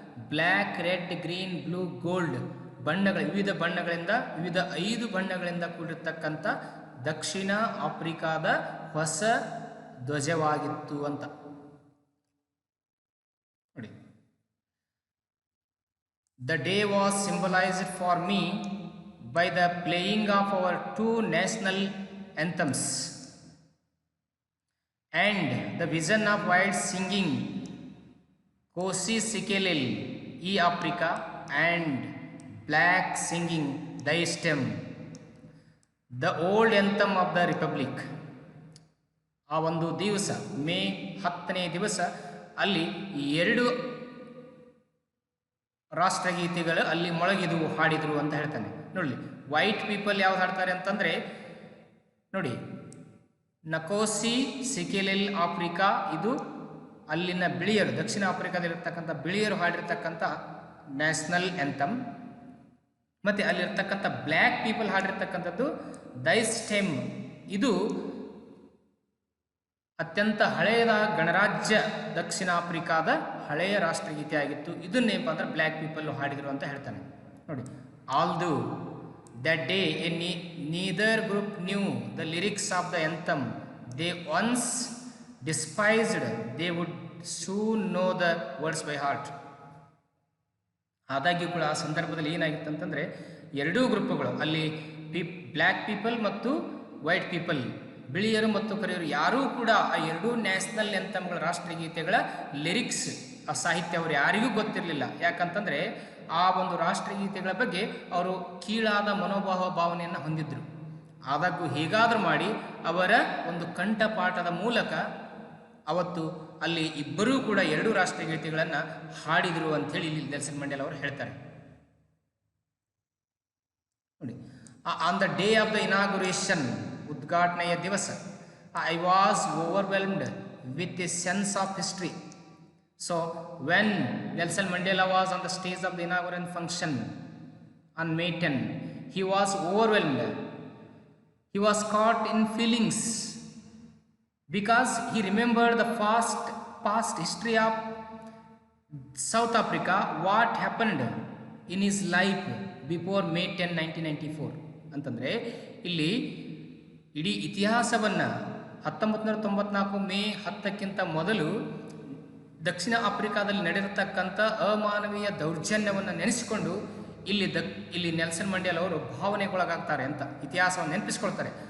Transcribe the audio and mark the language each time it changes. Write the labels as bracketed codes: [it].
[kn] Black, red, green, blue, gold ವಿವಿಧ ಬಣ್ಣಗಳಿಂದ, ವಿವಿಧ 5 ಬಣ್ಣಗಳಿಂದ ಕೂಡಿರ್ತಕ್ಕಂಥ ದಕ್ಷಿಣ ಆಫ್ರಿಕಾದ ಹೊಸ ಧ್ವಜವಾಗಿತ್ತು ಅಂತ ನೋಡಿ. [en] The day was symbolized for me by the playing of our 2 national anthems and the vision of white singing Kosi Sikelel E Africa and black singing Thy Stem, the old anthem of the Republic. [kn] ಆ ಒಂದು ದಿವಸ ಮೇ 10ನೇ ದಿವಸ ಅಲ್ಲಿ 2 ರಾಷ್ಟ್ರಗೀತೆಗಳು ಅಲ್ಲಿ ಮೊಳಗಿದವು, ಹಾಡಿದರು ಅಂತ ಹೇಳ್ತಾನೆ. ನೋಡಿ, ವೈಟ್ ಪೀಪಲ್ ಯಾವ್ದು ಹಾಡ್ತಾರೆ ಅಂತಂದರೆ ನೋಡಿ, ನಕೋಸಿ ಸಿಕೆಲೆಲ್ ಆಫ್ರಿಕಾ, ಇದು ಅಲ್ಲಿನ ಬಿಳಿಯರು, ದಕ್ಷಿಣ ಆಫ್ರಿಕಾದಲ್ಲಿರ್ತಕ್ಕಂಥ ಬಿಳಿಯರು ಹಾಡಿರ್ತಕ್ಕಂಥ ನ್ಯಾಷನಲ್ ಆ್ಯಂಥಮ್. ಮತ್ತು ಅಲ್ಲಿರ್ತಕ್ಕಂಥ ಬ್ಲ್ಯಾಕ್ ಪೀಪಲ್ ಹಾಡಿರ್ತಕ್ಕಂಥದ್ದು ದೈ ಸ್ಟೆಮ್. ಇದು ಅತ್ಯಂತ ಹಳೆಯದ ಗಣರಾಜ್ಯ ದಕ್ಷಿಣ ಆಫ್ರಿಕಾದ ಹಳೆಯ ರಾಷ್ಟ್ರಗೀತೆ ಆಗಿತ್ತು. ಇದನ್ನೇನಪ್ಪ ಅಂದ್ರೆ ಬ್ಲ್ಯಾಕ್ ಪೀಪಲ್ ಹಾಡಿದರು ಅಂತ ಹೇಳ್ತಾನೆ ನೋಡಿ. [en] Although that day neither group knew the lyrics of the anthem they once despised, they would soon know the words by heart. [kn] ಆದಾಗ್ಯೂ ಕೂಡ ಆ ಸಂದರ್ಭದಲ್ಲಿ ಏನಾಗಿತ್ತು ಅಂತಂದರೆ 2 ಗ್ರೂಪ್ಗಳು ಅಲ್ಲಿ ಬ್ಲ್ಯಾಕ್ ಪೀಪಲ್ ಮತ್ತು ವೈಟ್ ಪೀಪಲ್, ಬಿಳಿಯರು ಮತ್ತು ಕರಿಯರು, ಯಾರೂ ಕೂಡ ಆ 2 ನ್ಯಾಷನಲ್ ಆ್ಯಂಥಮ್ಗಳ ರಾಷ್ಟ್ರಗೀತೆಗಳ ಲಿರಿಕ್ಸ್, ಆ ಸಾಹಿತ್ಯ ಅವರು ಯಾರಿಗೂ ಗೊತ್ತಿರಲಿಲ್ಲ. ಯಾಕಂತಂದರೆ ಆ ಒಂದು ರಾಷ್ಟ್ರಗೀತೆಗಳ ಬಗ್ಗೆ ಅವರು ಕೀಳಾದ ಭಾವನೆಯನ್ನು ಹೊಂದಿದ್ರು. ಆದಾಗೂ ಹೇಗಾದರೂ ಮಾಡಿ ಅವರ ಒಂದು ಕಂಠಪಾಠದ ಮೂಲಕ ಅವತ್ತು ಅಲ್ಲಿ ಇಬ್ಬರೂ ಕೂಡ 2 ರಾಷ್ಟ್ರಗೀತೆಗಳನ್ನು ಹಾಡಿದರು ಅಂಥೇಳಿ ಇಲ್ಲಿ ನೆಲ್ಸನ್ ಮಂಡೇಲಾ ಅವರು ಹೇಳ್ತಾರೆ ನೋಡಿ. [en] on the day of the inauguration, [kn] ಉದ್ಘಾಟನೆಯ ದಿವಸ, [en] I was overwhelmed with a sense of history. So when Nelson Mandela was on the stage of the inaugural function on May 10, he was overwhelmed. He was caught in feelings because he remembered the past history of South Africa, what happened in his life before May 10, 1994. [kn] ಅಂತಂದರೆ ಇಲ್ಲಿ ಇಡೀ ಇತಿಹಾಸವನ್ನು 1994 ಮೇ 10ಕ್ಕಿಂತ ಮೊದಲು ದಕ್ಷಿಣ ಆಫ್ರಿಕಾದಲ್ಲಿ ನಡೆದಿರತಕ್ಕಂಥ ಅಮಾನವೀಯ ದೌರ್ಜನ್ಯವನ್ನು ನೆನೆಸಿಕೊಂಡು ಇಲ್ಲಿ Nelson Mandela ಅವರು ಭಾವನೆಗೊಳಗಾಗ್ತಾರೆ ಅಂತ ಇತಿಹಾಸವನ್ನು ನೆನಪಿಸ್ಕೊಳ್ತಾರೆ.